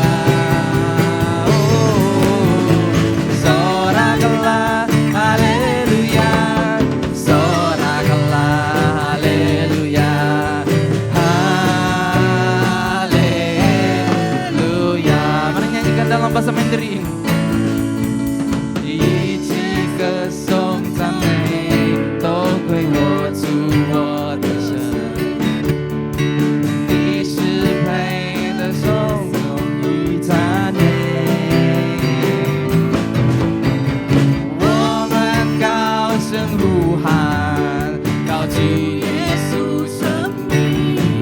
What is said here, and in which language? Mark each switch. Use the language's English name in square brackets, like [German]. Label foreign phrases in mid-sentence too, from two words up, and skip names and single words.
[Indonesian] Soraklah haleluya. Soraklah haleluya. Haleluya. Mari nyanyikan dalam bahasa Mandarin. [Chinese] 一起歌颂赞美，都归我主我的神。你是配得颂颂与赞美。我们高声呼喊，高举耶稣生命。